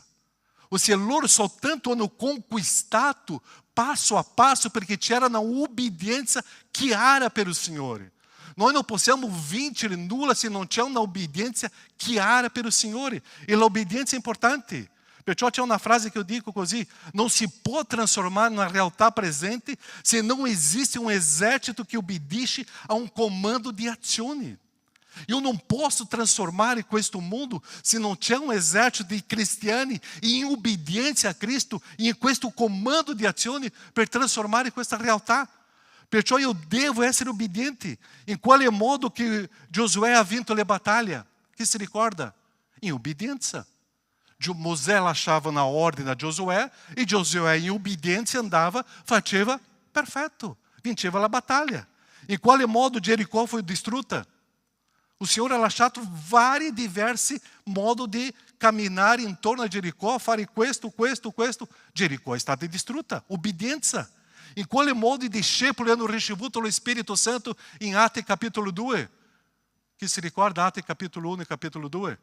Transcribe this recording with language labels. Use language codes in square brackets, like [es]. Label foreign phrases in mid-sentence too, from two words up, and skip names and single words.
[it] Ossia, loro soltanto hanno conquistato passo a passo perché c'era una ubbidienza chiara per il Signore. Noi non possiamo vincere nulla se non c'è una obbedienza chiara per il Signore. E l'obbedienza è importante. Perciò c'è una frase che io dico così: non si può trasformare numa realtà presente [pt] se não existe um exército que [it] obbedisce [pt] a um [it] comando de azione. [pt] Eu não posso [it] transformare questo mondo [pt] se não [it] c'è [pt] um exército [it] di cristiani in obbedienza a Cristo, in questo comando di azione per trasformare questa realtà. Perciò io devo essere obbediente. In quale modo che Giosuè ha vinto le battaglie? Chi si ricorda? In obbedienza. Mosè lasciava na ordine a Giosuè e Giosuè in obbedienza andava, faceva perfetto, vinceva la battaglia. In quale modo Jericó foi distrutta? [pt] O Senhor [it] ha lasciato vari diversi modi di camminare intorno a Jericó, fare questo. Jericó è stata distrutta, obbedienza. In quale modo i discepoli hanno ricevuto lo Spirito Santo in Atti capitolo 2? Chi si ricorda Atti capitolo 1 e capitolo 2?